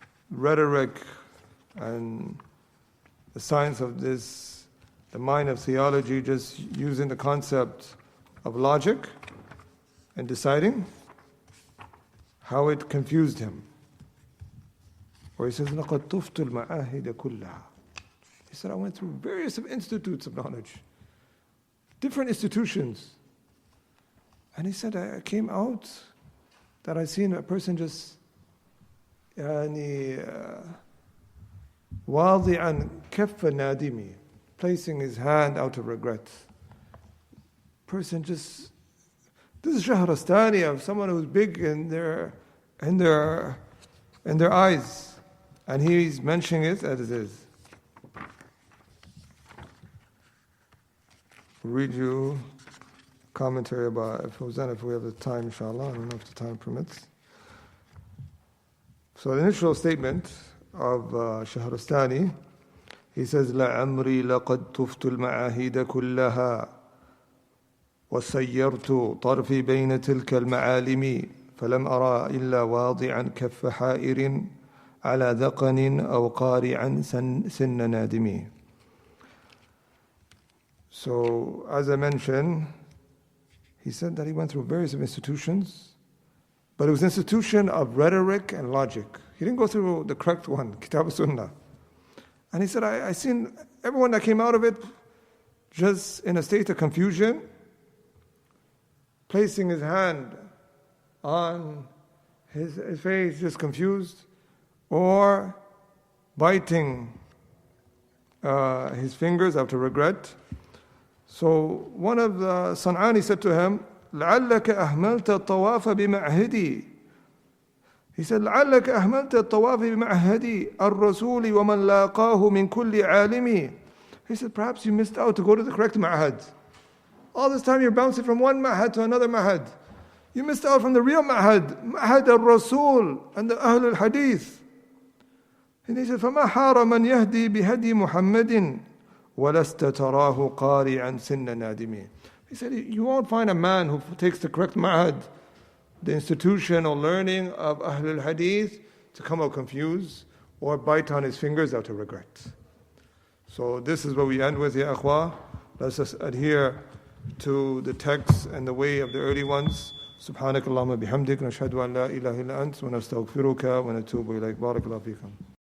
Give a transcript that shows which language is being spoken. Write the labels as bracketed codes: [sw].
[en] rhetoric and the science of this, the mind of theology, just using the concept of logic and deciding, how it confused him. Or he says, [ar] لَقَدْ طُفْتُ الْمَعَاهِدَ كُلَّهَا. [en] He said, I went through various institutes of knowledge, different institutions. And he said, I came out that I seen a person just [ar] واضعا كف نادمي, [en] placing his hand out of regret. Person just, this is Shahrastani, of someone who's big in their eyes, and he's mentioning it as it is. I'll read you commentary about if we have the time, inshallah. I don't know if the time permits. So the initial statement of Shahrastani, he says, [ar] لَعَمْرِي لَقَدْ تُفْتُ الْمَعَاهِدَ كُلَّهَا وَسَيَّرْتُ طَرْفِي بَيْنَ تِلْكَ الْمَعَالِمِ فَلَمْ أَرَى إِلَّا وَاضِعًا كَفَّ حَائِرٍ على ذقن أو قارعا سن نادمي. [en] So, as I mentioned, he said that he went through various institutions, but it was an institution of rhetoric and logic. He didn't go through the correct one, Kitab al-Sunnah. And he said, I seen everyone that came out of it just in a state of confusion, placing his hand on his face, just confused, or biting his fingers after regret. So one of the San'ani said to him, [ar] لَعَلَّكَ أَهْمَلْتَ الطَّوَافَ بِمَعْهِدِي. [en] He said, [ar] لَعَلَّكَ أَهْمَلْتَ الطَّوَافَ بِمَعْهِدِي الرَّسُولِ وَمَنْ لَاقَاهُ مِنْ كُلِّ عَالِمِ. [en] He said, perhaps you missed out to go to the correct ma'had. All this time you're bouncing from one ma'had to another ma'had. You missed out from the real ma'had, ma'had al-Rasul and the Ahl al-Hadith. And he said, [ar] فَمَا حَارَ مَنْ يَهْدِي بِهَدِي مُحَمَّدٍ وَلَسْتَ تَرَاهُ قَارِعًا سِنَّ نَادِمٍ. [en] He said, you won't find a man who takes the correct ma'had, the institution or learning of Ahl al-Hadith, to come out confused or bite on his fingers out of regret. So this is what we end with, ya akhwa. Let's just adhere to the text and the way of the early ones. [ar] سبحانك اللهم بحمدك نشهد أن لا إله إلا أنت ونستغفرك ونتوب إليك. بارك الله فيكم.